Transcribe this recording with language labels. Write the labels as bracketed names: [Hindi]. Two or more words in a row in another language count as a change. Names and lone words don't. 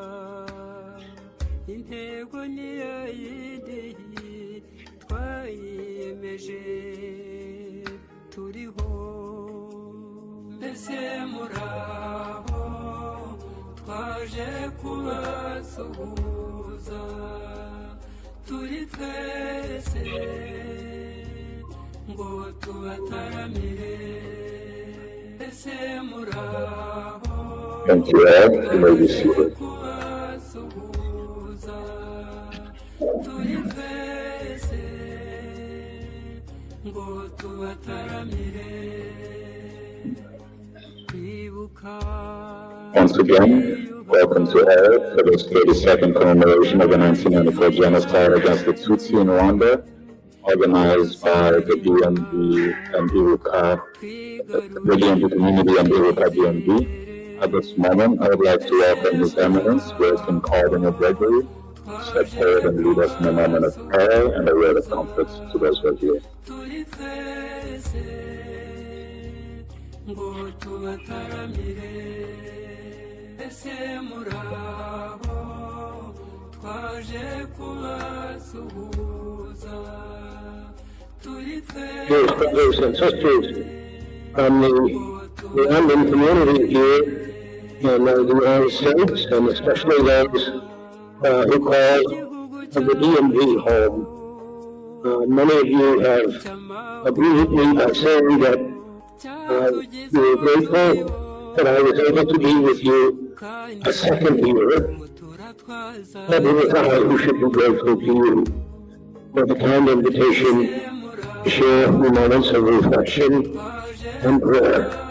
[Kinyarwanda] intego ni ya yindi twayiyemeje turiho mbese muraho twaje kubasuhuza turi twese ngo tubataramire mbese muraho [English] Thank you all. You may be seated. [Kinyarwanda] kubasuhuza turi twese ngo tubataramire kwibuka [English] Once again, welcome to all for this 32nd commemoration of the 1994 genocide against the Tutsi in Rwanda, organized by the DMV and IBUKA, the DMV community and IBUKA DMV. At this moment, I would like to welcome His Eminence, Wilson Cardinal Gregory, to step forward and lead us in a moment of prayer and a word of comfort to those who are here. [Kinyarwanda] turi twese ngo tubataramire ese muraho twaje kubasuhuza turi [English] Dear brothers and sisters from the Rwandan community here in the United States, and especially those who call the DMV home. Many of you have agreed with me by saying that you were grateful that I was able to be with you a second year, but it was I who should be grateful to you for the kind invitation to share a few moments of reflection and prayer.